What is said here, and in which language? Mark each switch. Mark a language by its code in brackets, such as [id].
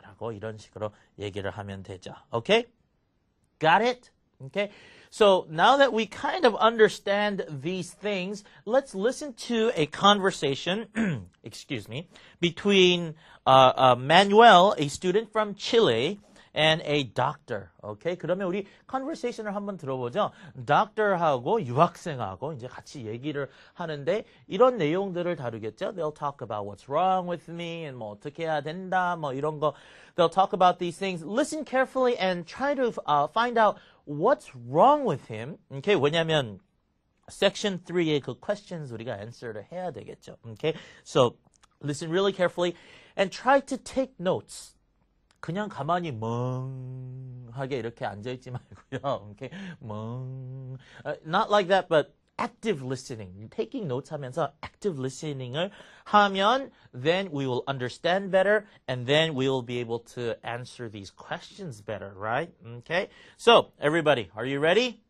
[ko] 라고 이런 식으로 얘기를 하면 되죠. [en] Okay? Got it? Okay? So now that we kind of understand these things, let's listen to a conversation, excuse me, between Manuel, a student from Chile, and a doctor. Okay? [ko] 그러면 우리 conversation을 한번 들어보죠. doctor하고 유학생하고 이제 같이 얘기를 하는데 이런 내용들을 다루겠죠. [en] They'll talk about what's wrong with me and [ko] 뭐 어떻게 해야 된다 뭐 이런 거. [en] They'll talk about these things. Listen carefully and try to find out what's wrong with him. Okay? [ko] 왜냐면 section 3의 그 questions 우리가 answer를 해야 되겠죠. [en] Okay? So listen really carefully and try to take notes. [ko] 그냥 가만히 멍하게 이렇게 앉아있지 말고요. [en] Okay? Not like that, but active listening. Taking notes [ko] 하면서 [en] active listening을 하면 then we will understand better and then we will be able to answer these questions better, right? Okay? So, everybody, are you ready?